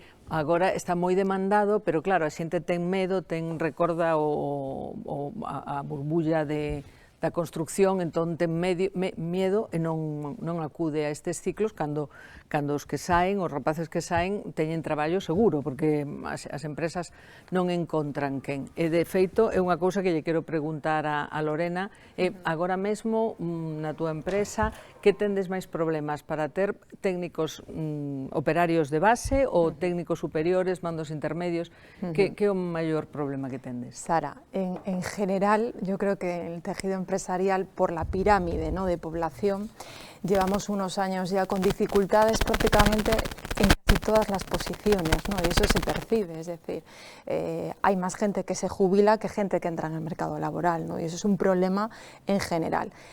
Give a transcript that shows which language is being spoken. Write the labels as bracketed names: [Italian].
[Galician] Agora está moi demandado, pero claro, a xente ten medo, recorda a burbulla da construcción, entón ten medo e non acude a estes ciclos cando os que saen, os rapaces que saen, teñen traballo seguro, porque as empresas non encontran quen. E, de feito, é unha cousa que lle quero preguntar a Lorena, agora mesmo, na túa empresa, que tendes máis problemas para ter técnicos operarios de base ou técnicos superiores, mandos intermedios? Que é o maior problema que tendes? [Spanish] Sara, en general, yo creo que el tejido empresarial, por la pirámide de población, llevamos unos años ya con dificultades prácticamente en casi todas las posiciones, y eso se percibe, es decir, hay más gente que se jubila que gente que entra en el mercado laboral, y eso es un problema en general.